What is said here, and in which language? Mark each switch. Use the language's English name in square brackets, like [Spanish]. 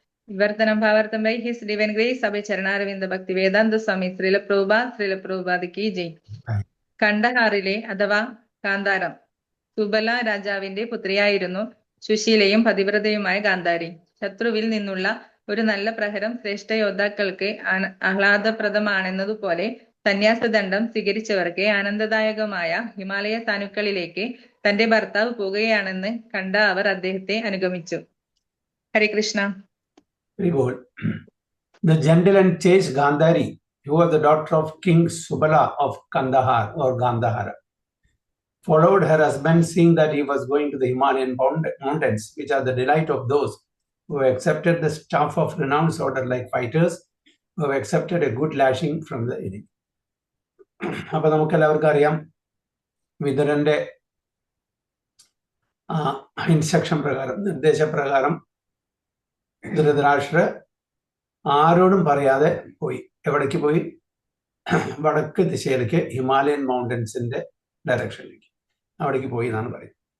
[Sanskrit] विवर्तनं भावार्थं [English] by His Divine Grace Abhay Charanaravindha Bhakti Vedanta Swami Srila Prabhupada ki jai. [Malayalam] കണ്ടഹാറിലെ അഥവാ കാന്താരം സുബല രാജാവിന്റെ പുത്രിയായിരുന്നു സുശീലയും പതിവ്രതയുമായ ഗാന്ധാരി. ശത്രുവിൽ നിന്നുള്ള ഒരു നല്ല പ്രഹരം ശ്രേഷ്ഠ യോദ്ധാക്കൾക്ക് ആഹ്ലാദപ്രദമാണെന്നതുപോലെ സന്യാസദണ്ഡം സ്വീകരിച്ചവർക്ക് ആനന്ദദായകമായ ഹിമാലയ സാനുക്കളിലേക്ക് തന്റെ ഭർത്താവ് പോകുകയാണെന്ന് കണ്ട അവർ അദ്ദേഹത്തെ അനുഗമിച്ചു. ഹരേ Krishna. [English] The gentle and chaste Gandhari, who was the daughter of King Subala of Kandahar or Gandhara, followed her husband, seeing that he was going to the Himalayan mountains, which are the delight of those who have accepted the staff of renounced order like fighters, who have accepted a good lashing from the enemy. [Malayalam] അപ്പോൾ നമുക്കെല്ലാവർക്കും അറിയാം, വിതുരന്റെ instruction പ്രകാരം, നിർദ്ദേശപ്രകാരം ധൃതരാഷ്ട്ര ആരോടും പറയാതെ പോയി. എവിടേക്ക് പോയി? വടക്ക് ദിശയിലേക്ക്, ഹിമാലയൻ മൗണ്ടൻസിന്റെ ഡയറക്ഷനിലേക്ക് അവിടേക്ക് പോയി എന്നാണ് പറയുന്നത്.